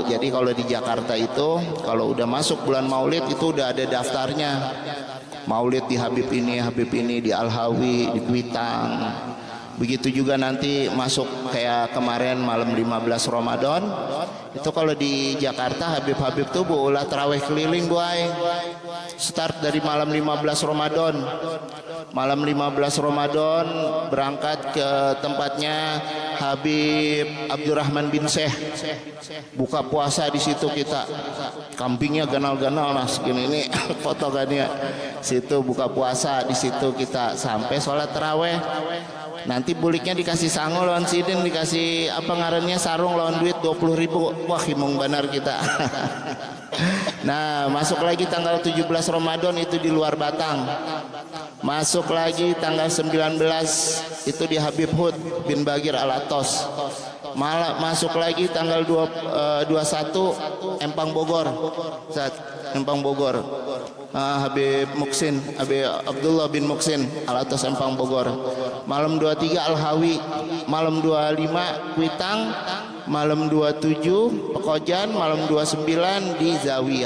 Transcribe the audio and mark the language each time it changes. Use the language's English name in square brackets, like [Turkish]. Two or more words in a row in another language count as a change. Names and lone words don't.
[Indonesian] Jadi kalau di Jakarta itu kalau udah masuk bulan Maulid itu udah ada daftarnya. Maulid di Habib ini di Al-Hawi, di Kuitang. Begitu juga nanti masuk kayak kemarin malam 15 Ramadan. Itu kalau di Jakarta Habib-Habib tuh ulah tarawih keliling boy. Start dari malam 15 Ramadan. Malam 15 Ramadan berangkat ke tempatnya Habib Abdurrahman bin Syekh. Buka puasa di situ kita. [Banjar] Kambingnya ganal-ganal nah segini ini foto kan ya. [Indonesian] Situ buka puasa di situ kita sampai sholat tarawih. [Banjar] Nanti buliknya dikasih sangu lawan sidin, dikasih apa ngarannya sarung lawan duit 20.000. Wah himung benar kita. [Indonesian] Nah masuk lagi tanggal 17 Ramadan itu di luar Batang. Masuk lagi tanggal 19 itu di Habib Hud bin Bagir Alatos. Masuk lagi tanggal 21 Empang Bogor. Empang Bogor. Habib Muksin, Habib Abdullah bin Muksin Alatos Empang Bogor. Malam 23 Al-Hawi, malam 25 Kuitang, malam 27 Pekojan, malam 29 di Zawiyah.